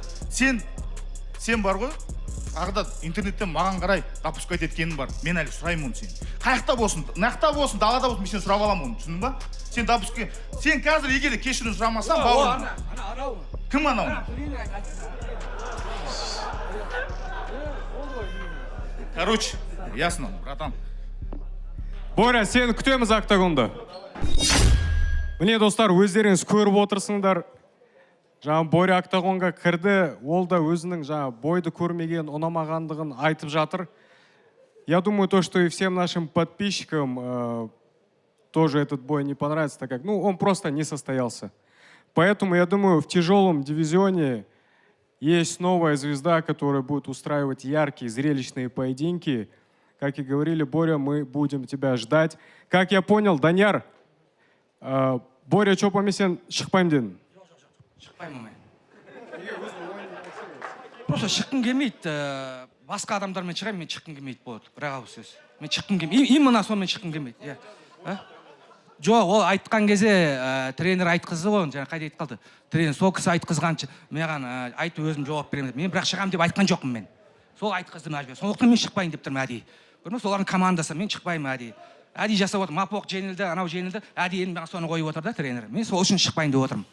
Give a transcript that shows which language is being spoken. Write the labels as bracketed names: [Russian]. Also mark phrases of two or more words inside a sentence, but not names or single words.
[Kazakh] сен бар ғой ағда интернеттен маған қарай допускать еткенің бар мен әлі сұраймын оны сен қай жақта болсын мына жақта болсын далада болсын мен сен сұрап аламын оны түсіндің ба сен қазір егер де кешірім сұрамасаң бауырым кім анау [Russian] короче ясно братан [Kazakh] Боря, сені күтеміз октагонда. Міне достар, өздеріңіз көріп отырсыңдар. Жаңа Боря октагонға кірді, ол да өзінің жаңа бойды көрмеген, ұнамағандығын айтып жатыр. [Russian] Я думаю, то, что и всем нашим подписчикам тоже этот бой не понравится, так как, он просто не состоялся. Поэтому, я думаю, в тяжелом дивизионе есть новая звезда, которая будет устраивать яркие, зрелищные поединки. Как и говорили, Боря, мы будем тебя ждать. Как я понял, [Kazakh] Данияр, Боря чопами сен шықпаймын дедің. шықпаймын мен просто шыққым келмейді басқа адамдармен шығаймын мен шыққым келмейді болады бірақ ауыз сөз мен шыққым келмейді именно сонымен шыққым келмейді жоқ ол айтқан кезде тренер айтқызды ғой жаңа қайда айтып қалды тренер сол кісі айтқызғанша маған айт өзім жауап беремін мен бірақ шығамын деп айтқан жоқпын мен сол айтқызды мәжбүр сондықтан мен шықпайын деп тұрмын әдейі көрдің солардың командасы мен шықпаймын әдейі жасап отыр мапоқ жеңілді анау жеңілді әдейі маған соны қойып отыр да тренер мен сол үшін шықпайын деп отырмын